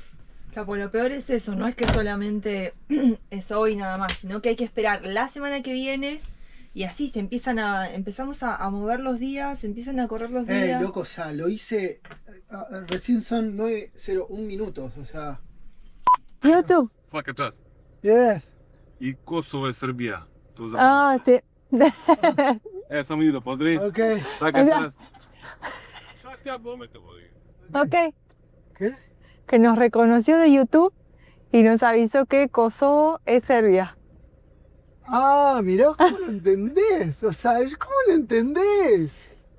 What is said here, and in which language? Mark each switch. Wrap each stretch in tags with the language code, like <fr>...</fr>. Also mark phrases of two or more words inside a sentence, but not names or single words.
<es>Claro, lo peor es eso, no es que solamente es hoy nada más, sino que hay que esperar la semana que viene. Y así empezamos a mover los días, empiezan a correr los días. Loco, o sea, lo hice, recién son 9:01 minutos, o sea. YouTube.</es> <sr>Svaka čast. Yes. I Kosovo je Srbija. To znam. Sí. Samo idu da pozdravim. Ok. Svaka čast. Šta ti ja bome te vodi? Ok.</sr> <es>¿Qué? Que nos reconoció de YouTube y nos avisó que Kosovo es Serbia. Mirá cómo lo entendés. O sea, ¿cómo lo entendés?</es>